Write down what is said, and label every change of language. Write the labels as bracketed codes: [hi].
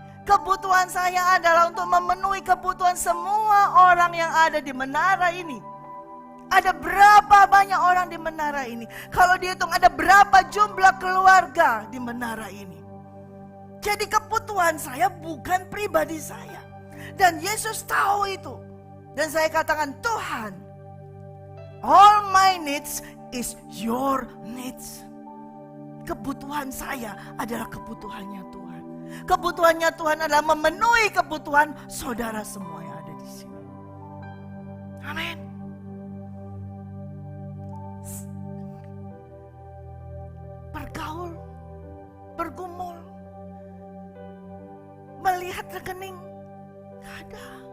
[id] Kebutuhan saya adalah untuk memenuhi kebutuhan semua orang yang ada di menara ini. Ada berapa banyak orang di menara ini? Kalau dihitung ada berapa jumlah keluarga di menara ini? Jadi kebutuhan saya bukan pribadi saya. Dan Yesus tahu itu. Dan saya katakan, Tuhan, [en] all my needs is your needs. [id] Kebutuhan saya adalah kebutuhannya Tuhan. Kebutuhannya Tuhan adalah memenuhi kebutuhan saudara semua yang ada di sini. Amin. Bergaul, bergumul, melihat rekening, gak ada.